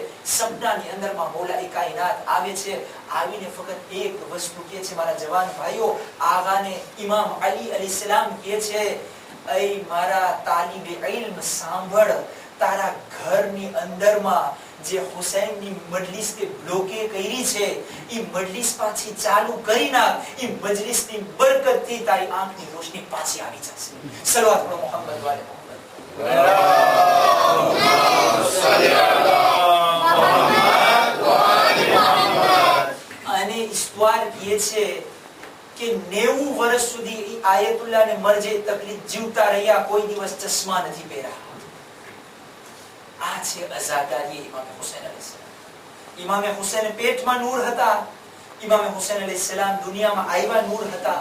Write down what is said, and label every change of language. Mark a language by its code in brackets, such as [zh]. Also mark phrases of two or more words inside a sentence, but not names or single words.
[gu] સપનાની અંદરમાં મૌલા કાયનાત આવે છે, આવીને ફક્ત એક વસ્તુ કહે છે, મારા જવાન ભાઈઓ, આગાને ઇમામ અલી અલૈહિસ્સલામ કહે છે, એ મારા તાલિબે ઇલ્મ સાંભળ, તારા ઘરની અંદરમાં જે હુસૈનની મજલિસ તે બ્લોકે કરી છે, એ મજલિસ પાછી ચાલુ કરી નાખ, એ મજલિસની બરકતથી તારી આંખની રોશની પાછી આવી જશે. સલવાત પઢો મોહમ્મદ વાલે મોહમ્મદ. [ar] اللهم صل على محمد وعلى [gu] છે કે 90 વર્ષ સુધી આયતુલ્લાહ ને મરજે તકલીફ જીવતા રહ્યા, કોઈ દિવસ ચશ્મા નથી પહેર્યા. આ છે અઝાદારી ઇમામ હુસૈન અલૈહિસ્સલામ. ઇમામ હુસૈન પેટમાં નૂર હતા. ઇમામ હુસૈન અલૈહિસ્સલામ દુનિયામાં આવ્યા નૂર હતા.